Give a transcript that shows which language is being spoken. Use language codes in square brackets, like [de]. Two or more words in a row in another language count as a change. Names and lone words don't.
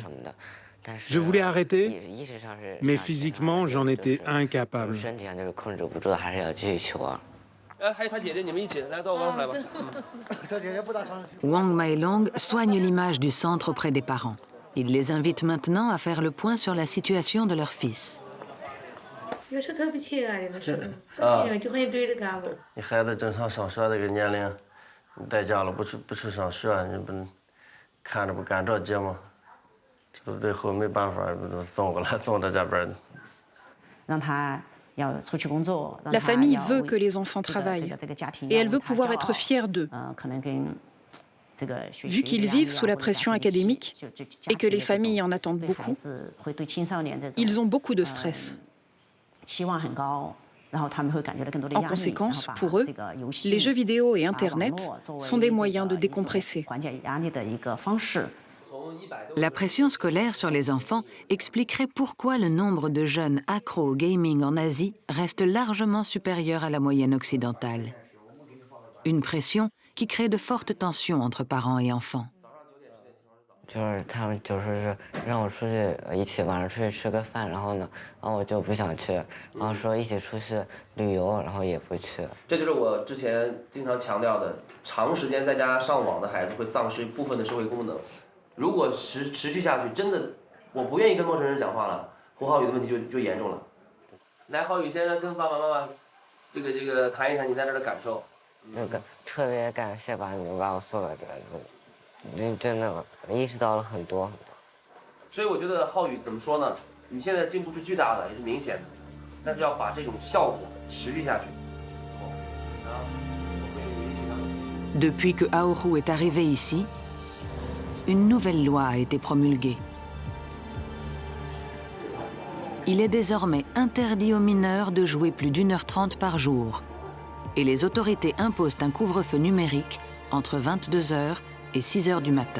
[fr] Je voulais arrêter, mais physiquement, j'en étais incapable. Wang Mailong soigne l'image du centre auprès des parents. Il les invite maintenant à faire le point sur la situation de leur fils. [zh] 有时候特别亲爱的时候，就很对着干我。你孩子正上小学这个年龄，你在家了不去上学，你不看着不干着急吗？这最后没办法，送过来送到这边。让他要出去工作。 [fr] La famille veut que les enfants travaillent et elle veut pouvoir être fière d'eux. Vu qu'ils vivent sous la pression académique et que les familles en attendent beaucoup, ils ont beaucoup de stress. En conséquence, pour eux, les jeux vidéo et Internet sont des moyens de décompresser. La pression scolaire sur les enfants expliquerait pourquoi le nombre de jeunes accros au gaming en Asie reste largement supérieur à la moyenne occidentale. Une pression qui crée de fortes tensions entre parents et enfants. [zh] 就是他们就是让我出去一起晚上出去吃个饭，然后我就不想去，然后说一起出去旅游，然后也不去。这就是我之前经常强调的，长时间在家上网的孩子会丧失部分的社会功能。如果持续下去，真的我不愿意跟陌生人讲话了，胡浩宇的问题就严重了。来，浩宇先跟爸爸妈妈这个谈一谈你在这的感受。特别感谢把你们把我送到这里。真的意识到了很多，所以我觉得浩宇怎么说呢？你现在进步是巨大的，也是明显的，但是要把这种效果持续下去。 [fr] Depuis que Aourou est arrivé ici, une nouvelle loi a été promulguée. Il est désormais interdit aux mineurs de jouer plus d'1h30 par jour, et les autorités imposent un couvre-feu numérique entre 22h et 6h du matin.